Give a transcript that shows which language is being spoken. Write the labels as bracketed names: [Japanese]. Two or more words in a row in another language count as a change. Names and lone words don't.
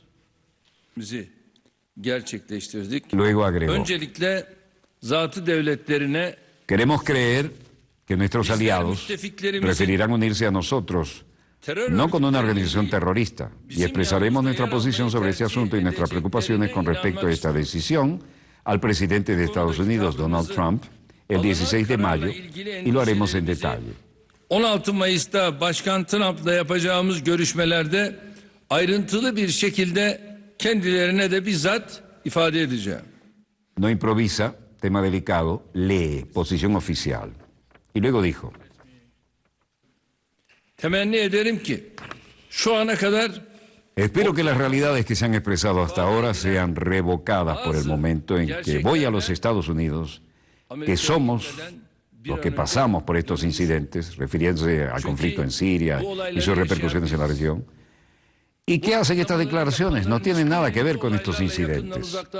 [Spanish] Luego agregó: queremos creer que nuestros aliados preferirán unirse a nosotros, no con una organización terrorista, y expresaremos nuestra posición sobre este asunto y nuestras preocupaciones con respecto a esta decisión al presidente de Estados Unidos, Donald Trump, el 16 de mayo, y lo haremos en detalle. [Turkish] 16 Mayıs'ta Başkan Trump'la yapacağımız görüşmelerde ayrıntılı bir şekilde kendilerine de bizzat ifade edeceğim. [Spanish] No improvisa, tema delicado, lee, posición oficial. Y luego dijo: [Turkish] Temenni ederim ki şu ana kadar [Spanish] espero que las realidades que se han expresado hasta ahora sean revocadas por el momento en que voy a los Estados Unidos, que somos los que pasamos por estos incidentes, refiriéndose al conflicto en Siria y sus repercusiones en la región. ¿Y qué hacen estas declaraciones? No tienen nada que ver con estos incidentes.